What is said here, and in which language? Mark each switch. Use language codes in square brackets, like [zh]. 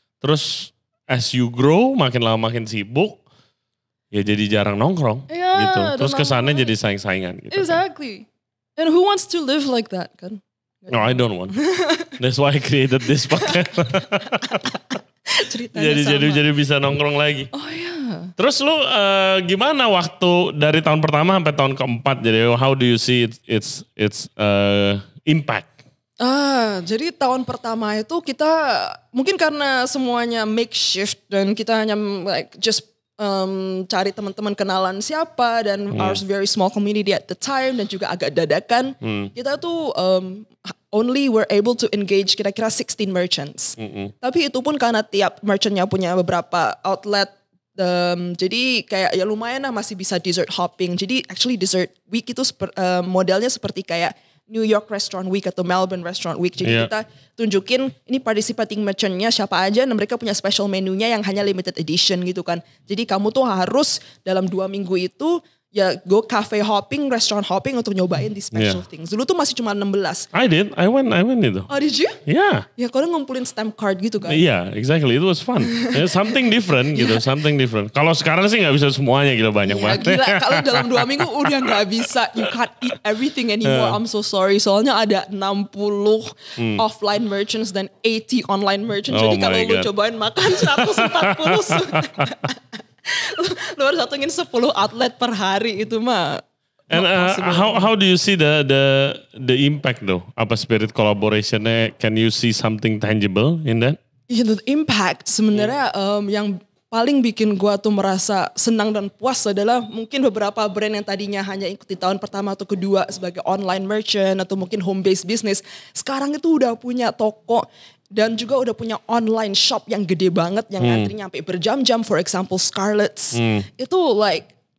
[id] Terus [en] as you grow, [id] makin lama makin sibuk, ya jadi jarang nongkrong gitu. Terus kesannya jadi saing-saingan gitu. [en] Exactly. And who wants to live like that kan? No, I don't want. That's why I created this podcast. [id] jadi bisa nongkrong lagi. Oh ya. Terus lu gimana waktu dari tahun pertama sampai tahun keempat? [en] Jadi how do you see its impact? [id] Jadi tahun pertama itu kita mungkin karena semuanya makeshift dan kita hanya like just cari teman-teman kenalan siapa dan [en] our very small community at the time [id] dan juga agak dadakan. Kita tuh [en] only were able to engage kira-kira 16 merchants. [id] Tapi itu pun karena tiap merchantnya punya beberapa outlet. Jadi kayak ya lumayan lah masih bisa dessert hopping. Jadi actually dessert week itu modelnya seperti kayak New York Restaurant Week atau Melbourne Restaurant Week. Jadi kita tunjukin ini participating merchantnya siapa aja dan mereka punya special menunya yang hanya limited edition gitu kan. Jadi kamu tuh harus dalam 2 minggu itu ya [en] go cafe hopping, restaurant hopping [id] untuk nyobain di special things. Dulu tuh masih cuma 16. [en] I went itu. Oh did you? Yeah. [id] Ya kalau ngumpulin stamp card gitu kan. [en] Iya, exactly. It was fun. Something different gitu, something different. [id] Kalau sekarang sih gak bisa semuanya, gila banyak banget. Gila, kalau dalam 2 minggu udah gak bisa. [en] You can't eat everything anymore. I'm so sorry. Soalnya ada 60 offline merchants dan 80 online merchants. [id] Jadi kalau lu cobain makan 140 lu harus datengin 10 outlet per hari itu mah. [en] And how do you see the impact though? Apa spirit collaborationnya? Can you see something tangible in that? [id] The impact sebenarnya yang paling bikin gua tuh merasa senang dan puas adalah mungkin beberapa brand yang tadinya hanya ikuti tahun pertama atau kedua sebagai online merchant atau mungkin home based business, sekarang itu udah punya toko dan juga udah punya online shop yang gede banget yang antrinya sampai berjam-jam. For example Scarlett's itu like,